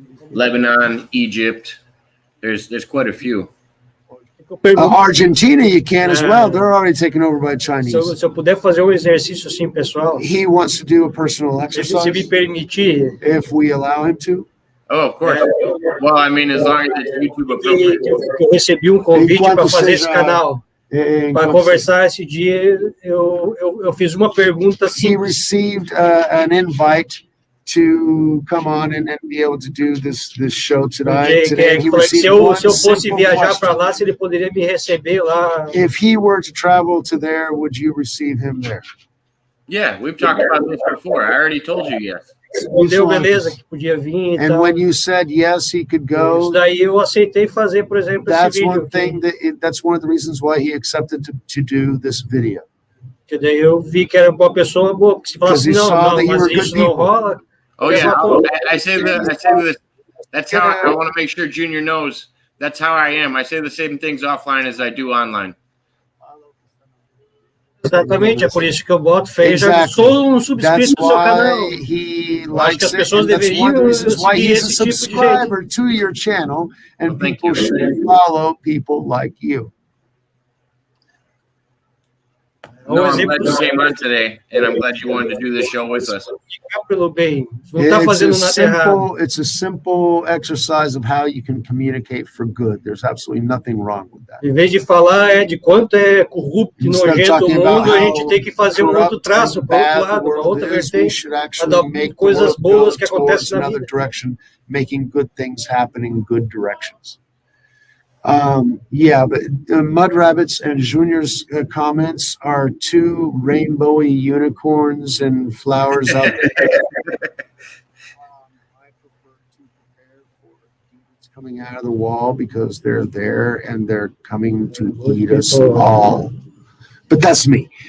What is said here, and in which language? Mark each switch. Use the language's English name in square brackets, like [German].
[English] Lebanon, Egypt, there's quite a few. Argentina, you can as well. They're already taken over by Chinese. [Portuguese] Se eu puder fazer exercício assim, pessoal. [English] He wants to do a personal exercise. [Portuguese] Se me permitir. [English] If we allow him to. Oh, of course. Well, I mean, as long as it's YouTube appropriate. [Portuguese] Eu recebi convite para fazer esse canal. Para conversar esse dia, eu fiz uma pergunta simples. [English] He received an invite to come on and be able to do this show today. [Portuguese] Se eu fosse viajar para lá, se ele poderia me receber lá. [English] If he were to travel to there, would you receive him there? Yeah, we've talked about this before. I already told you yes. [Portuguese] Deu beleza que podia vir. [English] And when you said yes, he could go. [Portuguese] Isso daí eu aceitei fazer, por exemplo, [English] that's [Portuguese] esse vídeo. [English] One thing that's one of the reasons why he accepted to do this video. [Portuguese] Que daí eu vi que era uma pessoa boa, porque se falasse não, mas isso não rola. [English] Oh yeah, I say this. That's how I want to make sure Junior knows. That's how I am. I say the same things offline as I do online. [Portuguese] Exatamente, é por isso que eu boto já sou subscrito do seu canal. Acho que as pessoas deveriam seguir esse tipo de [English] subscriber to your channel, and people should follow people like you. No, I'm glad you came on today, and I'm glad you wanted to do this show with us. It's a simple exercise of how you can communicate for good. There's absolutely nothing wrong with that. [Portuguese] Em vez de falar de quanto é corrupto e nojento o mundo, a gente tem que fazer outro traço para outro lado, uma outra vertente, para coisas boas que acontecem na vida. [English] Making good things happen in good directions. But Mud Rabbits and Junior's comments are two rainbowy unicorns and flowers out there. I prefer to prepare for demons coming out of the wall because they're there and they're coming to eat us all. but that's me.